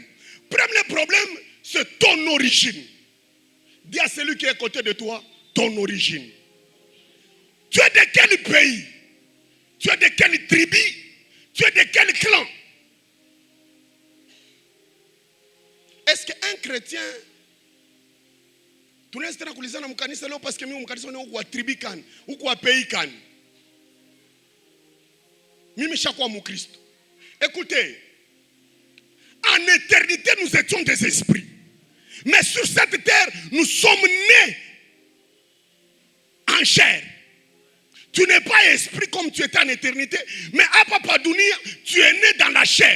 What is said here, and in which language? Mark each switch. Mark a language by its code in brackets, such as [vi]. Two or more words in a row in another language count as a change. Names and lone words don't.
[fr] Premier problème, c'est ton origine. Dis à celui qui est à côté de toi, ton origine. Tu es de quel pays? Tu es de quelle tribu? Tu es de quel clan? Est-ce qu'un chrétien, tu n'es pas [sw] kuulizana mkanisa leo [fr] parce que [sw] mimi mkanisa ni wa tribu kan, [fr] ou [sw] wa pays kan. Mimi shakuwa mukristo. [fr] Écoutez, en éternité nous étions des esprits. Mais sur cette terre, nous sommes nés en chair. Tu n'es pas esprit comme tu étais en éternité, mais à Papadounia, tu es né dans la chair.